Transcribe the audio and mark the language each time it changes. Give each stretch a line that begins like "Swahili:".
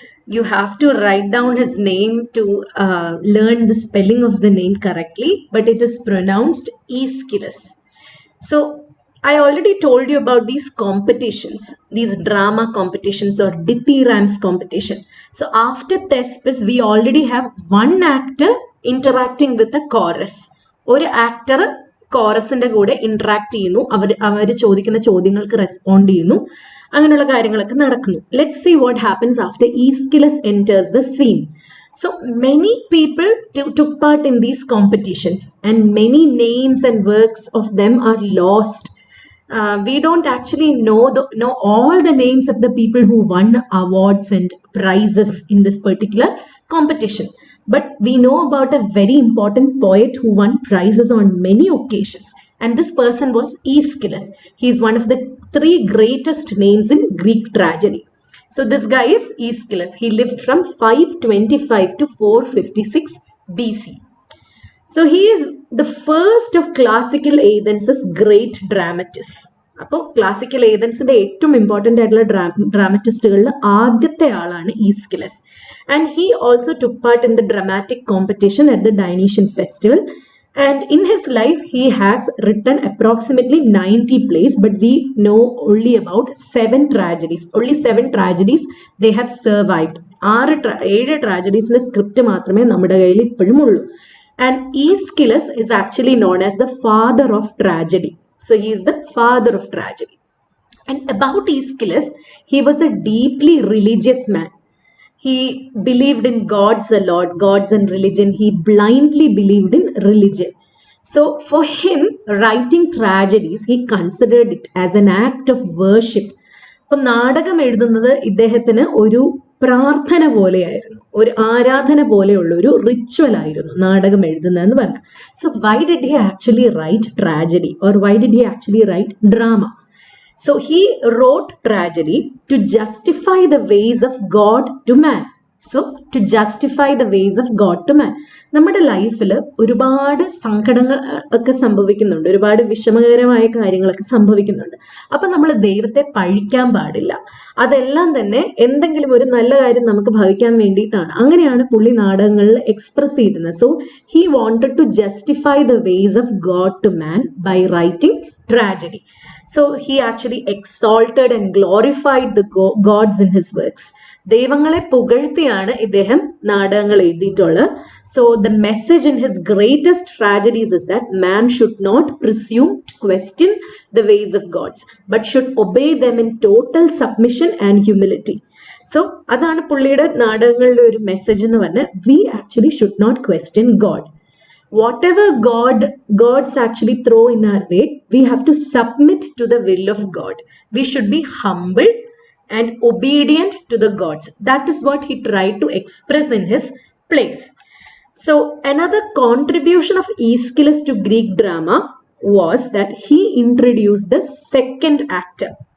English: You have to write down his name to learn the spelling of the name correctly, but it is pronounced Aeschylus. So I already told you about these competitions, these drama competitions or Dithyrambs competition. So after Thespis, we already have one actor interacting with the chorus.
Malayalam: ഒരു actor കോറസിന്റെ കൂടെ interact ചെയ്യുന്നു, അവർ ചോദിക്കുന്ന ചോദ്യങ്ങൾക്ക് respond ചെയ്യുന്നു, അങ്ങനെയുള്ള കാര്യങ്ങളൊക്കെ നടക്കുന്നു.
English: Let's see what happens after Aeschylus enters the scene. So many people took part in these competitions and many names and works of them are lost. We don't actually know all the names of the people who won awards and prizes in this particular competition. But we know about a very important poet who won prizes on many occasions. And this person was Aeschylus. He is one of the 3 greatest names in Greek tragedy. So this guy is Aeschylus. He lived from 525 to 456 BC. So he is the first of classical Athens' great dramatists.
Malayalam: അപ്പോൾ classical ഏതൻസിന്റെ ഏറ്റവും important ആയിട്ടുള്ള ഡ്രാമറ്റിസ്റ്റുകളിൽ ആദ്യത്തെ ആളാണ് Aeschylus.
English: And he also took part in the dramatic competition at the Dionysian festival. And in his life, he has written approximately 90 plays, but we know only about 7 tragedies. Only 7 tragedies they have survived. 7 tragedies script
Malayalam: മാത്രമേ നമ്മുടെ കയ്യിൽ ഇപ്പോഴും ഉള്ളൂ.
English: And Aeschylus is actually known as the father of tragedy. So he is the father of tragedy. And about Aeschylus, he was a deeply religious man. He believed in gods a lot, gods and religion. He blindly believed in religion. So for him, writing tragedies, he considered it as an act of worship.
Malayalam: അപ്പോൾ നാടകം എഴുതുന്നത് ഇദ്ദേഹത്തിന് ഒരു പ്രാർത്ഥന പോലെയായിരുന്നു, ഒരു ആരാധന പോലെയുള്ള ഒരു റിച്വൽ ആയിരുന്നു നാടകം എഴുതുന്നതെന്ന് പറഞ്ഞു.
English: So why did he actually write tragedy or why did he actually write drama? So he wrote tragedy to justify the ways of God to man. So to justify the ways of God to man.
Malayalam: നമ്മുടെ ലൈഫിൽ ഒരുപാട് സങ്കടങ്ങൾ ഒക്കെ സംഭവിക്കുന്നുണ്ട്, ഒരുപാട് വിഷമകരമായ കാര്യങ്ങളൊക്കെ സംഭവിക്കുന്നുണ്ട്. അപ്പം നമ്മൾ ദൈവത്തെ പഴിക്കാൻ പാടില്ല. അതെല്ലാം തന്നെ എന്തെങ്കിലും ഒരു നല്ല കാര്യം നമുക്ക് ഭവിക്കാൻ വേണ്ടിയിട്ടാണ്. അങ്ങനെയാണ് പുള്ളി നാടകങ്ങളിൽ എക്സ്പ്രസ് ചെയ്തിരുന്നത്.
English: So he wanted to justify the ways of God to man by writing tragedy. So he actually exalted and glorified the gods in his works.
Malayalam: ദൈവങ്ങളെ പുകഴ്ത്തിയാണ് ഇദ്ദേഹം നാടകങ്ങൾ എഴുതിയിട്ടുള്ളത്.
English: So the message in his greatest tragedies is that man should not presume to question the ways of gods, but should obey them in total submission and humility.
Malayalam: So അതാണ് പുള്ളിയുടെ നാടകങ്ങളുടെ ഒരു message എന്ന് പറഞ്ഞാൽ
English: we actually should not question God. Whatever gods actually throw in our way, we have to submit to the will of God. We should be humble and obedient to the gods. That is what he tried to express in his plays. So another contribution of Aeschylus to Greek drama was that he introduced the second actor.